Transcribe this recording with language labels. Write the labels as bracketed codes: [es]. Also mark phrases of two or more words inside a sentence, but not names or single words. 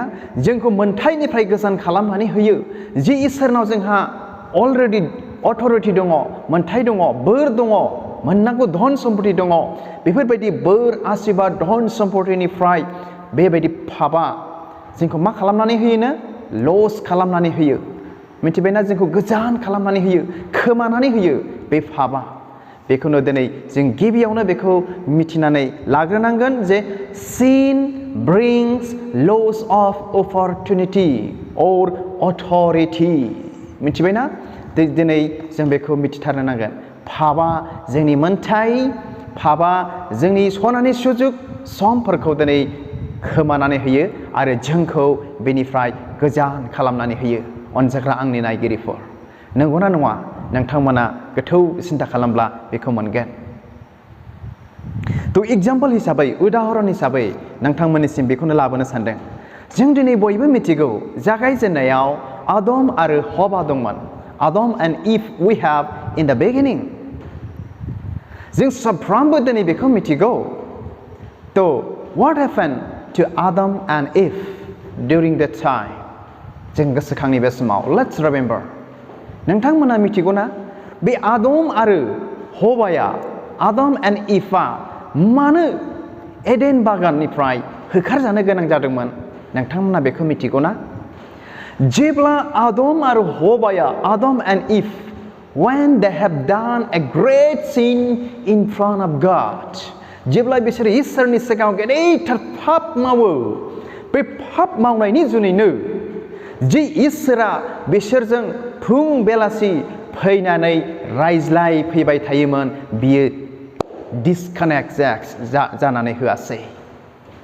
[brx] जोंखौ मोन्थायनिफ्राय गोजान खालामनानै होयो। जे इसोरनाव जोंहा [en] already authority [brx] दङ, मोन्थाय दङ, बोर दङ, मोननांगौ धन सम्पति दङ, बेफोरबायदि बोर, आशीर्बाद, धन सम्पतिनिफ्राय बेबायदि पापआ जोंखौ मा खालामनानै होयोनो? लस खालामनानै होयो। मिथिबायना? जोंखौ गोजान खालामनानै होयो, खोमानानै होयो बे पापआ। बेखौनो दिनै जों गिबियावनो बेखौ मिथिनानै लाग्रोनांगोन जे [en] sin brings loss of opportunity or authority। [brx] मिथिबायना? दिनै जों बेखौ मिथिथारनो नांगोन। पापआ जोंनि मोन्थाय, पापआ जोंनि सनानि सुजुग समफोरखौ दिनै खोमानानै होयो आरो जोंखौ बेनिफ्राय गोजान खालामनानै होयो। अनसायग्रा आंनि नायगिरिफोर, नंगौना नङा? नोंथांमोना गोथौ सिन्था खालामब्ला बेखौ मोनगोन। एग्जाम्पल हिसाबै, उदाहरन हिसाबै नोंथांमोननिसिम बेखौनो लाबोनो सानदों। जों दिनै बयबो मिथिगौ, जागायजेननायाव आदम आरो हवा दंमोन। [en] Adam and Eve we have in the beginning। [brx] जों साफ्रोमबो दिनै बेखौ मिथिगौ। [en] What happened to Adam and Eve during that time? [brx] जों गोसोखांनि बे समाव, [en] let's remember। [brx] नोंथांमोना मिथिगौना, बे आदम आरो हवाया, आदम एन्ड इभआ मानो एडेन बागाननिफ्राय होखारजानो गोनां जादोंमोन? नोंथांमोना बेखौ मिथिगौना? जेब्ला आदम आरो हवाया, आदम एन्ड इभ, [en] when they have done a great sin in front of God, [brx] जेब्ला बिसोर इसोरनि सिगाङाव गेदेरथार पाप मावो, बे पाप मावनायनि जुनैनो जे इसोरा बिसोरजों फुं बेलासि फैनानै रायज्लायफैबाय थायोमोन, बियो डिसकानेक्ट जानानै होआसै।